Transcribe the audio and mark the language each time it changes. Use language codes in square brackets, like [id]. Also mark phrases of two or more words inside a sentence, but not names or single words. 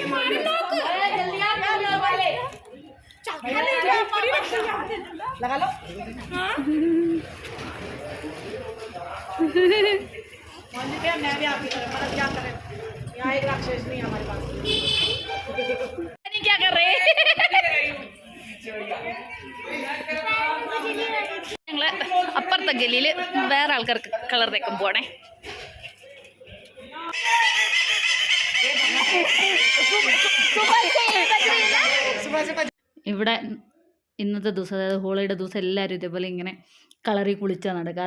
[hi] लगा लो। मैं भी आपकी तरफ मतलब क्या करें, यहाँ एक राक्षस नहीं है हमारे पास। क्या कर रहे [ml] ഞങ്ങൾ അപ്പുറത്തെ ഗലിയിൽ വേറെ ആൾക്കാർക്ക് കളർ തേക്കാൻ പോണേ. ഇവിടെ ഇന്നത്തെ ദിവസം, അതായത് ഹോളിയുടെ ദിവസം എല്ലാവരും ഇതേപോലെ ഇങ്ങനെ കളറിൽ കുളിച്ചാൽ നടക്കുക.